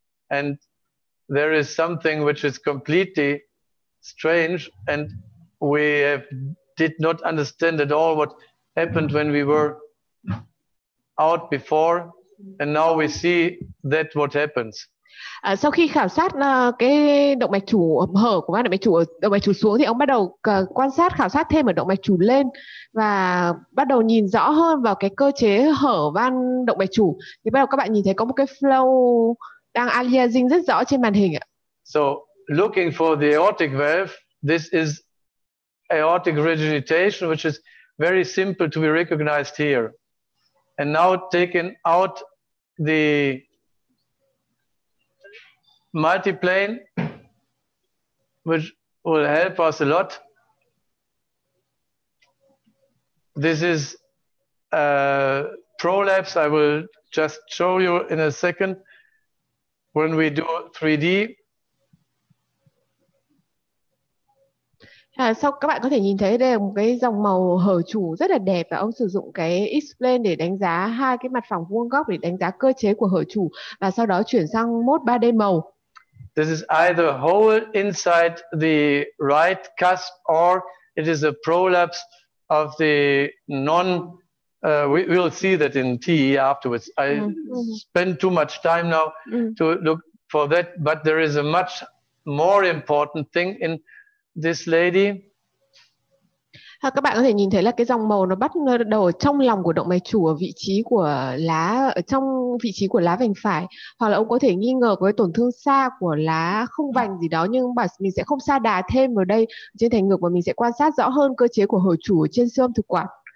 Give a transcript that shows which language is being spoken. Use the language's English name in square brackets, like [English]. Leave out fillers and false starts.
[English] And there is something which is completely strange, and we did not understand at all what happened when we were out before, and now we see that what happens. [Vietnamese] Sau khi khảo sát cái động mạch chủ hở của van động mạch chủ xuống thì ông bắt đầu quan sát khảo sát thêm ở động mạch chủ lên và bắt đầu nhìn rõ hơn vào cái cơ chế hở van động mạch chủ. Thì bắt đầu các bạn nhìn thấy có một cái flow đang aliasing rất rõ trên màn hình ạ. [English] So looking for the aortic valve, this is aortic regurgitation, which is very simple to be recognized here. And now taking out the multiplane, which will help us a lot. This is prolapse. I will just show you in a second when we do 3D. [Vietnamese] Sau các bạn có thể nhìn thấy đây là một cái dòng màu hở chủ rất là đẹp, và ông sử dụng cái X-plane để đánh giá hai cái mặt phẳng vuông góc để đánh giá cơ chế của hở chủ, và sau đó chuyển sang mode 3D màu. [English] This is either hole inside the right cusp or it is a prolapse of the we will see that in TE afterwards. I spend too much time now to look for that, but there is a much more important thing in this lady. [Vietnamese] Các bạn có thể nhìn thấy là cái dòng màu nó bắt đầu ở trong lòng của động mạch chủ, ở vị trí của lá, ở trong vị trí của lá vành phải, hoặc là ông có thể nghi ngờ có cái tổn thương xa của lá không vành gì đó, nhưng mà mình sẽ không sa đà thêm vào đây trên thành ngực, mà mình sẽ quan sát rõ hơn cơ chế của hở chủ ở trên siêu âm thực quản.